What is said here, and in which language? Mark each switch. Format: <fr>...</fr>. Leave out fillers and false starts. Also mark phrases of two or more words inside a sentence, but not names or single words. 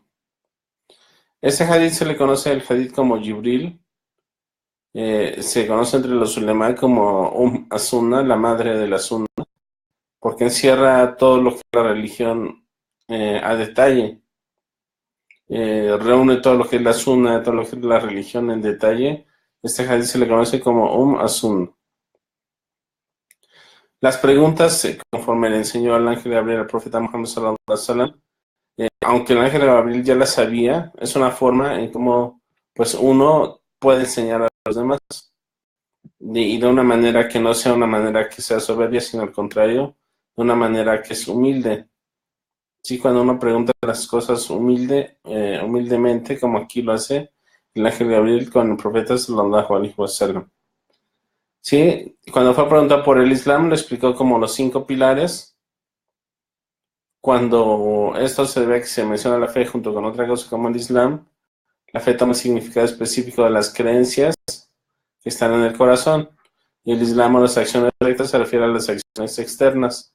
<es>Ese hadith se le conoce el hadith como Jibril, se conoce entre los ulemá como As-Sunnah, la madre de la Sunnah, porque encierra todo lo que es la religión a detalle. Reúne todo lo que es la Sunnah, todo lo que es la religión en detalle. Este hadith se le conoce como As-Sunnah. Las preguntas, conforme le enseñó al ángel Gabriel al profeta Muhammad</es> <ar>صلى الله عليه وسلم,</ar> <es>aunque el ángel Gabriel ya las sabía, es una forma en cómo pues uno puede enseñar a los demás, y de una manera que no sea una manera que sea soberbia, sino al contrario, de una manera que es humilde. Sí, cuando uno pregunta las cosas humildemente, como aquí lo hace el ángel Gabriel con el profeta</es> <ar>صلى الله عليه وسلم.</ar> <es>Sí, cuando fue a preguntar por el Islam, le explicó como los 5 pilares. Cuando esto se ve que se menciona la fe junto con otra cosa como el Islam, la fe toma significado específico de las creencias que están en el corazón, y el Islam o las acciones rectas se refiere a las acciones externas.</es>